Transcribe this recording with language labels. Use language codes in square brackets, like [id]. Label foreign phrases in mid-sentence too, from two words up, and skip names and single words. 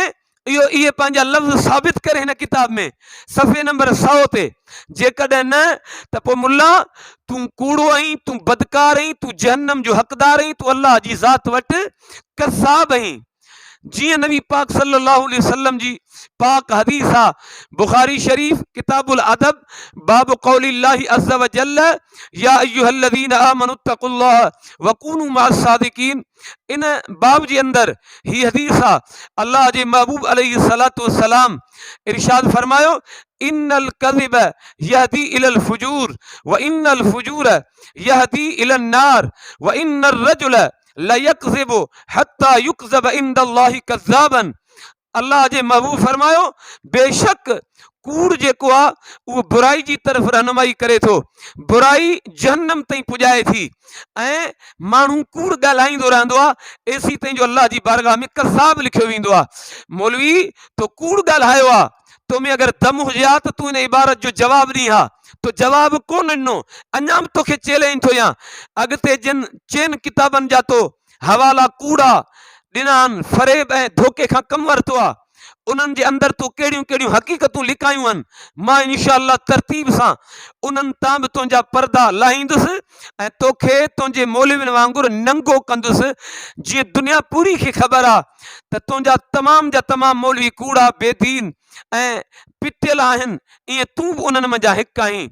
[sd] इहे पंहिंजा लफ़्ज़ साबित करे हिन किताब में सफ़े नंबर 100 ते। जेकॾहिं न त पोइ मुल्ला तूं कूड़ो आहीं, तूं बदकार आहीं, तूं जहन्नम जो हक़दार आहीं, तूं अल्लाह जी ज़ात वटि कज़ाब आहीं। जियां नबी पाक [ar] صلى الله عليه وسلم [sd] जी पाक हदीस आ बुखारी शरीफ [ar] كتاب الأدب باب قول الله عز وجل يا أيها الذين آمنوا اتقوا الله وكونوا مع الصادقين. [sd] इन बाब जे अंदर ही हदीस आ अल्लाह जे महबूब [ar] عليه الصلاة والسلام [sd] इरशाद फरमायो [ar] إن الكذب يهدي إلى الفجور وإن الفجور يهدي إلى النار وإن الرجل ليكذب حتى يكتب عند الله كذابا. [sd] अल्लाह जे महबूब फरमायो बेशक कूड़ जेको आ उहो बुराई जी तरफ़ रहनुमाई करे थो, बुराई जहन्नम ताईं पुॼाए थी ऐं माण्हू कूड़ ॻाल्हाईंदो रहंदो आहे एसी ताईं जो अल्लाह जी बारगाह में कज़ाब लिखियो वेंदो आहे। मौलवी तो कूड़ ॻाल्हायो आहे, तो में अगर दम हुजे हा त तूं इन इबारत जो जवाब ॾी हा, तो जवाब कोन ॾिनो, अञा बि तोखे चैलेंज थो ॾियां। अॻिते जिन चइनि किताबनि जा तो हवाला कूड़ा ॾिना आहिनि, फ़रेब ऐं धोखे खां कमु वरितो आहे, उन्हनि जे अंदरि तूं कहिड़ियूं कहिड़ियूं हक़ीक़तूं लिकायूं आहिनि, मां इंशाअल्लाह तरतीब सां उन्हनि तां बि तुंहिंजा पर्दा लाहींदुसि ऐं तोखे तुंहिंजे मौलवियुनि वांगुरु नंगो कंदुसि, जीअं दुनिया पूरी खे ख़बर आहे त तुंहिंजा तमाम जा तमाम मौलवी कूड़ा बेदीन ऐं पिटियल आहिनि, ईअं तूं बि उन्हनि मंझां हिकु आहीं।